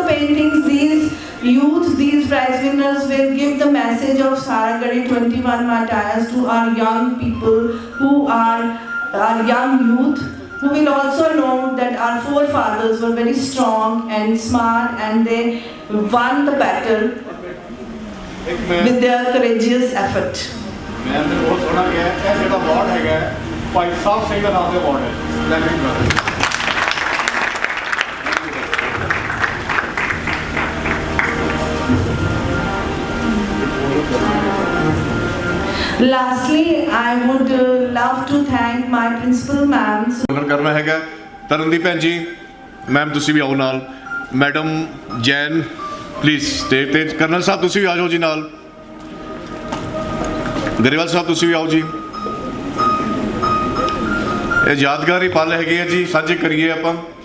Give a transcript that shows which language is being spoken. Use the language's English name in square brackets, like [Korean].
[English] meetings, these youth, these prize winners will give the message of Saragadi 21 Martyrs to our young people who are our young youth, who will also know that our forefathers were very strong and smart and they won the battle with their courageous effort. [Punjabi] ਮੈਂ ਤੇ ਬਹੁਤ ਸੋਹਣਾ ਗਿਆ ਇਹ ਜਿਹੜਾ award ਹੈਗਾ ਭਾਈ ਸਾਹਿਬ ਸਿੰਘ ਦਾ ਨਾਮ ਦੇ ਅਵਾਰਡ ਹੈ ਲੈ ਕੇ [English] Lastly, I would love to thank my principal ma'am. [Punjabi] ਕਰਨਾ ਹੈਗਾ ਤਰਨਦੀਪ ਭੈਣ ਜੀ ਮੈਮ ਤੁਸੀਂ ਵੀ ਆਓ ਨਾਲ ਮੈਡਮ ਜੈਨ ਪਲੀਜ਼ ਸਟੇਜ ਤੇ ਕਰਨਲ ਸਾਹਿਬ ਤੁਸੀਂ ਵੀ ਆ ਜਾਓ ਜੀ ਨਾਲ ਗਰੇਵਾਲ ਸਾਹਿਬ ਤੁਸੀਂ ਵੀ ਆਓ ਜੀ ਇਹ ਯਾਦਗਾਰੀ ਪਲ ਹੈਗੇ ਆ ਜੀ ਸਾਂਝੇ ਕਰੀਏ ਆਪਾਂ